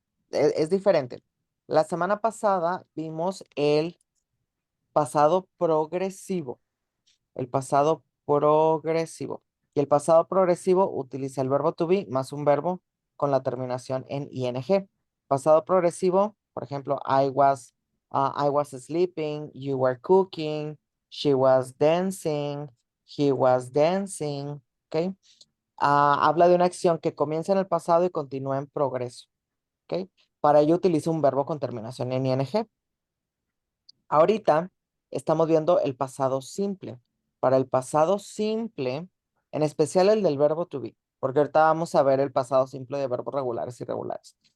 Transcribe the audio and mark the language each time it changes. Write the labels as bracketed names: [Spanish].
[Spanish] es diferente. La semana pasada vimos el pasado progresivo. El pasado progresivo. Y el pasado progresivo utiliza el verbo to be más un verbo con la terminación en ing. Pasado progresivo, por ejemplo, [English] I was sleeping, you were cooking, she was dancing, he was dancing. [Spanish] ¿Ok? Habla de una acción que comienza en el pasado y continúa en progreso. ¿Ok? Para ello utiliza un verbo con terminación en ing. Ahorita estamos viendo el pasado simple. Para el pasado simple, en especial el del verbo to be, porque ahorita vamos a ver el pasado simple de verbos regulares y irregulares.